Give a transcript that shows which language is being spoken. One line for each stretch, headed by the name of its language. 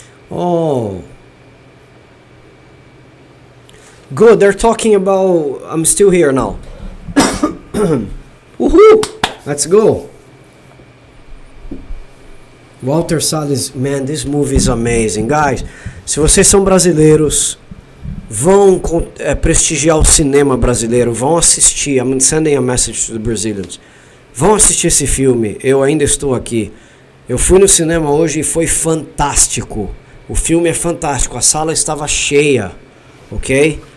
English: Oh. Good, they're talking about... I'm still here now. Woohoo! Let's go. Walter Salles, man, this movie is amazing.
Portuguese: Guys, se vocês são brasileiros... vão prestigiar o cinema brasileiro, vão assistir.
English: I'm sending a message to the Brazilians.
Portuguese: Vão assistir esse filme. Eu ainda estou aqui. Eu fui no cinema hoje e foi fantástico. O filme é fantástico. A sala estava cheia, ok?